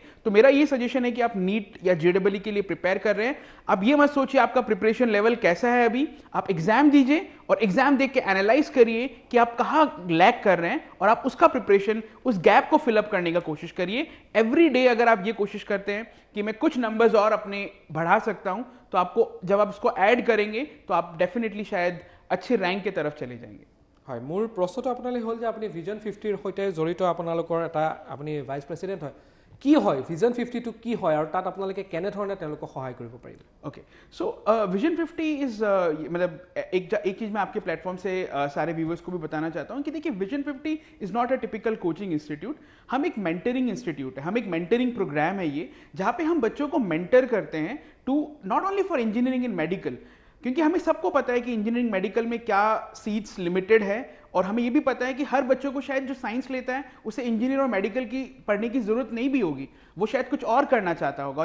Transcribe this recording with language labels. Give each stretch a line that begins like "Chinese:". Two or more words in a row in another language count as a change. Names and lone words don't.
Hindi: तो मेरा ये सजेशन है कि आप नीट या जेडबलई के लिए प्रिपेयर कर रहे हैं, अब ये मत सोचिए आपका
English: preparation level
Hindi: कैसा है अभी, आप एग्जाम दीजिए और एग्जाम देख के एनालाइज करिए कि आप कहाँ लैग कर रहे हैं और आप उसका प्रिपरेशन, उस गैप को फिलअप करने का कोशिश करिए।
English: every day
Hindi: अगर आप ये कोशिश करते हैं कि मैं कुछ नंबर्स और अपने बढ़ा सकता हूं, तो आपको जब आप उसको ऐड करेंगे तो आप डेफिनेटली शायद अच्छे रैंक की तरफ चले जाएंगे।
Assamese: হয়, মোৰ প্ৰশ্নটো আপোনালৈ হ'ল যে আপুনি ভিজন 50ৰ সৈতে জড়িত আপোনালোকৰ এটা আপুনি
English: vice president
Assamese: হয়, কি হয় ভিজন 52 কি হয় আৰু তাত আপোনালোকে কেনেধৰণে তেওঁলোকক সহায় কৰিব পাৰিব?
English: okay, so Vision 50 is
Hindi: मतलब एक चीज़ मैं आपके प्लेटफॉर्म से सारे व्यूवर्स को भी बताना चाहता हूँ कि देखिए
English: Vision 50 is not a typical coaching institute,
Hindi: हम एक
English: mentoring institute
Hindi: है, हम एक
English: mentoring program
Hindi: है ये, जहाँ पे हम बच्चों को मेंटर करते हैं
English: to not only for engineering and medical,
Hindi: क्योंकि हमें सबको पता है कि
English: engineering medical
Hindi: में क्या
English: seats limited
Hindi: है, और हमें ये भी पता है कि हर बच्चों को शायद जो साइंस लेता है उसे इंजीनियर और मेडिकल की पढ़ने की जरूरत नहीं भी होगी, वो शायद कुछ और करना चाहता होगा।